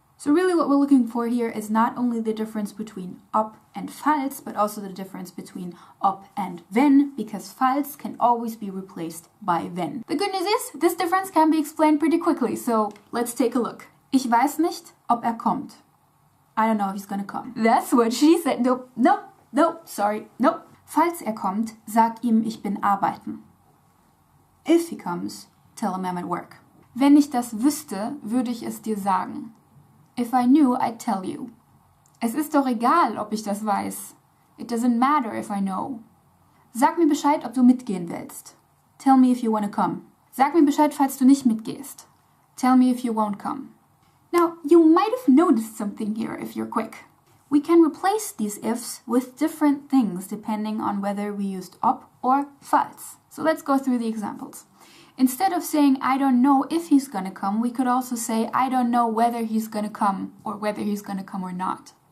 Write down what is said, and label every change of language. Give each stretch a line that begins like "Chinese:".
English: So really what we're looking for here is not only the difference between ob and falls, but also the difference between ob and wenn, because falls can always be replaced by wenn. The good news is, this difference can be explained pretty quickly, so let's take a look.
German: Ich weiß nicht, ob kommt.
English: I don't know if he's gonna come. That's what she said. Nope. Sorry.
German: Falls kommt, sag ihm, ich bin arbeiten.
English: If he comes, tell him I'm at work.
German: Wenn ich das wüsste, würde ich es dir sagen.
English: If I knew, I'd tell you.
German: Es ist doch egal, ob ich das weiß.
English: It doesn't matter if I know.
German: Sag mir Bescheid, ob du mitgehen willst.
English: Tell me if you wanna come.
German: Sag mir Bescheid, falls du nicht mitgehst.
English: Tell me if you won't come. Now, you might have noticed something here if you're quick. We can replace these ifs with different things depending on whether we used ob or falls. So let's go through the examples. Instead of saying, I don't know if he's gonna come, we could also say, I don't know whether he's gonna come, or whether he's gonna come or not.